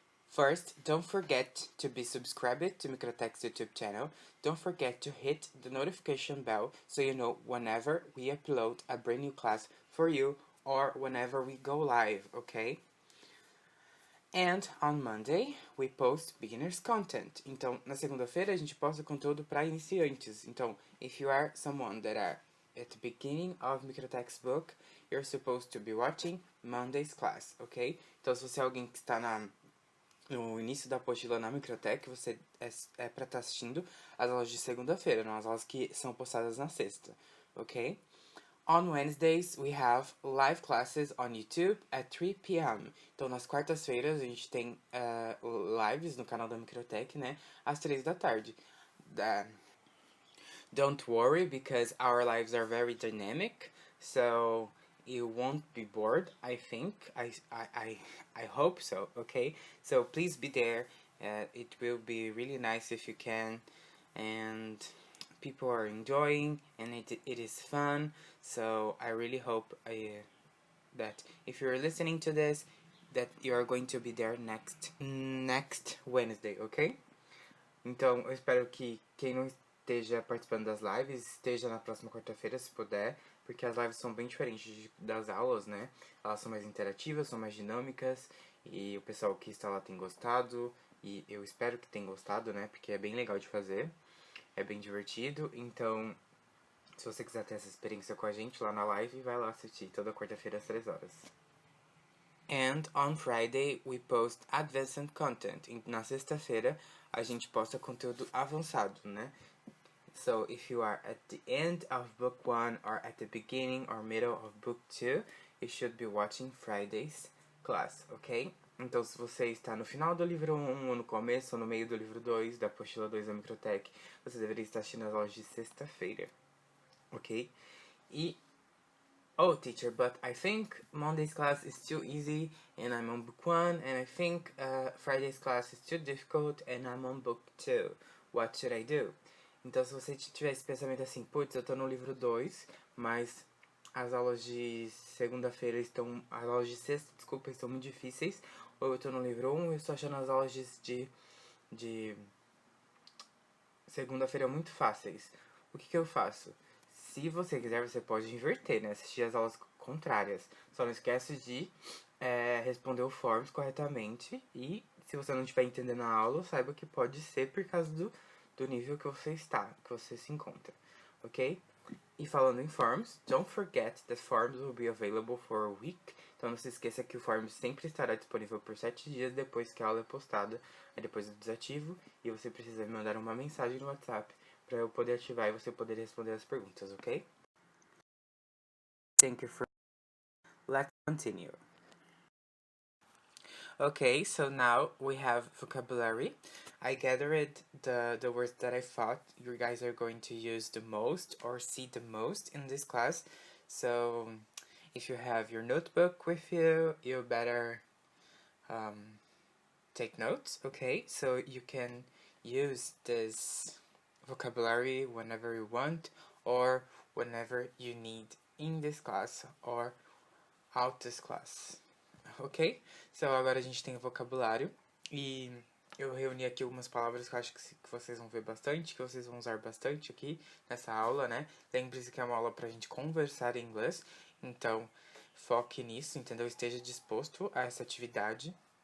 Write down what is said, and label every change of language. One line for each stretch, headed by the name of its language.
English: First, don't forget to be subscribed to Microtech's YouTube channel. Don't forget to hit the notification bell so you know whenever we upload a brand new class for you or whenever we go live, okay? And on Monday, we post beginners content.
Portuguese: Então, na segunda-feira, a gente posta conteúdo para iniciantes.
English: Então, if you are someone that are at the beginning of Microtech's book, you're supposed to be watching Monday's class, ok?
Portuguese: Então, se você é alguém que está no início da apostila na Microtech, você é para estar assistindo as aulas de segunda-feira, não as aulas que são postadas na sexta, ok?
English: On Wednesdays, we have live classes on YouTube at 3 p.m.
Portuguese: Então, nas quartas-feiras, a gente tem lives no canal da Microtech, né? Às 3 da tarde.
English: Don't worry, because our lives are very dynamic, so you won't be bored, I think. I hope so, okay? So please be there. It will be really nice if you can. And people are enjoying and it is fun, so I really hope that if you're listening to this, that you are going to be there next Wednesday, ok?
Portuguese: Então, eu espero que quem não esteja participando das lives esteja na próxima quarta-feira, se puder, porque as lives são bem diferentes das aulas, né? Elas são mais interativas, são mais dinâmicas, e o pessoal que está lá tem gostado, e eu espero que tenha gostado, né? Porque é bem legal de fazer. É bem divertido, então se você quiser ter essa experiência com a gente lá na live, vai lá assistir toda quarta-feira às 3 horas.
English: And on Friday we post advanced content.
Portuguese: E na sexta-feira a gente posta conteúdo avançado, né?
English: So if you are at the end of book 1 or at the beginning or middle of book 2, you should be watching Friday's class, ok?
Portuguese: Então, se você está no final do livro 1, ou no começo, ou no meio do livro 2, da apostila 2 da Microtech, você deveria estar assistindo as aulas de sexta-feira, ok?
English: Oh, teacher, but I think Monday's class is too easy, and I'm on book 1, and I think Friday's class is too difficult, and I'm on book 2. What should I do?
Portuguese: Então, se você tiver esse pensamento assim, putz, eu tô no livro 2, mas as aulas de segunda-feira estão... As aulas de sexta, desculpa, estão muito difíceis. Ou eu tô no livro 1 e eu estou achando as aulas de segunda-feira muito fáceis. O que eu faço? Se você quiser, você pode inverter, né? Assistir as aulas contrárias. Só não esquece de responder o forms corretamente. E se você não estiver entendendo a aula, saiba que pode ser por causa do nível que você está, que você se encontra, ok? E falando em
English: forms, don't forget that forms will be available for a week.
Portuguese: Então não se esqueça que o forms sempre estará disponível por 7 dias depois que a aula é postada. Aí depois eu desativo e você precisa me mandar uma mensagem no WhatsApp para eu poder ativar e você poder responder as perguntas, ok?
English: Thank you for... Let's continue. Okay, so now we have vocabulary. I gathered the words that I thought you guys are going to use the most or see the most in this class. So if you have your notebook with you, you better take notes, okay? So you can use this vocabulary whenever you want or whenever you need in this class or out this class. Ok?
Portuguese: So agora a gente tem vocabulário e eu reuni aqui algumas palavras que eu acho que vocês vão ver bastante, que vocês vão usar bastante aqui nessa aula, né? Lembre-se que é uma aula pra gente conversar em inglês, então foque nisso, entendeu? Esteja disposto a essa atividade.